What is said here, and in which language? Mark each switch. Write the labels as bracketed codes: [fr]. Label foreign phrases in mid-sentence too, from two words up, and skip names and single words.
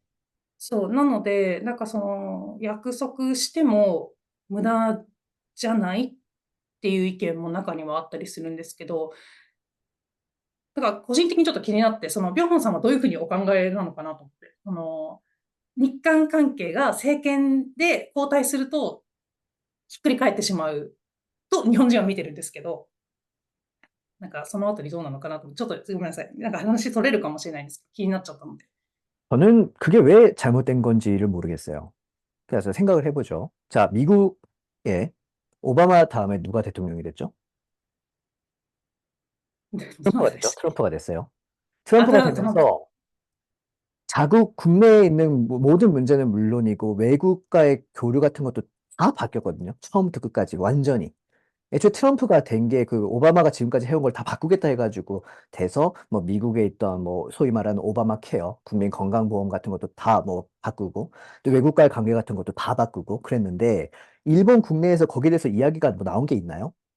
[ja] そう、なので、なんかその、約束しても無駄じゃないっていう意見も中にはあったりするんですけど、だから個人的にちょっと気になって、そのビョンホンさんはどういうふうにお考えなのかなと思って、その日韓関係が政権で交代するとひっくり返ってしまうと日本人は見てるんですけど、なんかそのあたりどうなのかなと、ちょっとごめんなさい。なんか話取れるかもしれないんですけど、気になっちゃったので。 [ko] 저는 그게 왜 잘못된 건지를 모르겠어요. 그래서 생각을 해보죠. 자, 미국에 오바마 다음에 누가 대통령이 됐죠? [ja] どな [ko] 트럼프가 [ja] たで [ko] 됐죠? [ja] したっけ？ [ko] 트럼프가 됐어요. [ja] あ、ト [ko] 트럼프가 [ja] ランプ。 [ko] 되면서 자국 국내에 있는 모든 문제는 물론이고 외국과의 교류 같은 것도 다 바뀌었거든요. 처음부터 끝까지 완전히. 애초에 트럼프가 된 게 그 오바마가 지금까지 해온 걸 다 바꾸겠다 해가지고 돼서 뭐 미국에 있던 뭐 소위 말하는 오바마 케어, 국민 건강보험 같은 것도 다 뭐 바꾸고 또 외국과의 관계 같은 것도 다 바꾸고 그랬는데 일본 국내에서 거기에 대해서 이야기가 뭐 나온 게 있나요?